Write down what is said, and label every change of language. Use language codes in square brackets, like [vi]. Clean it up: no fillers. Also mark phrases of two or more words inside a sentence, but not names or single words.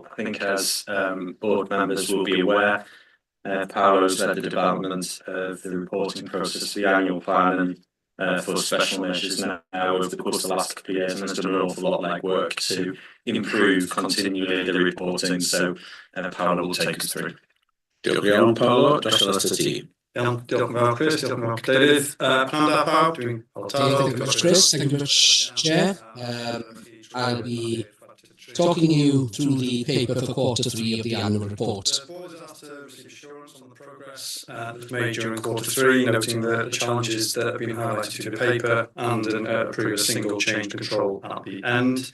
[en] I think as board members will be aware, Paolo's led the development of the reporting process for the annual plan and for special measures now over the course of the last couple of years, and has done an awful lot of legwork to improve continually the reporting. So Paolo will take us through. [cy] Diolch yn iawn, Paolo. Dros y ti. Iawn, diolch yn fawr, Chris, diolch yn fawr, Cadeirydd. Pnawn da pawb, dwi'n [en] Thank you very much, Chris. Thank you very much, Chair. I'll be talking you through the paper for Q3 of the annual report. The board has asked to receive assurance on the progress that's made during Q3, noting the challenges that have been highlighted through the paper and approve a single change control at the end.